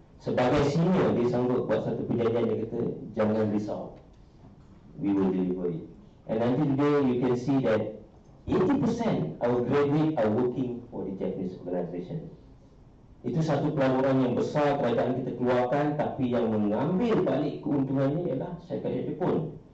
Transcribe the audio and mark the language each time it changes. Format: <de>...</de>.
<ms>Sebagai senior, dia sanggup buat satu perjanjian. Dia kata, jangan risau,</ms> <en>we will deliver it. And until today, you can see that 80% our graduates are working for the Japanese organisation.</en> <ms>Itu satu pelaburan yang besar kerajaan kita keluarkan, tapi yang mengambil balik keuntungannya ialah syarikat Jepun.</ms>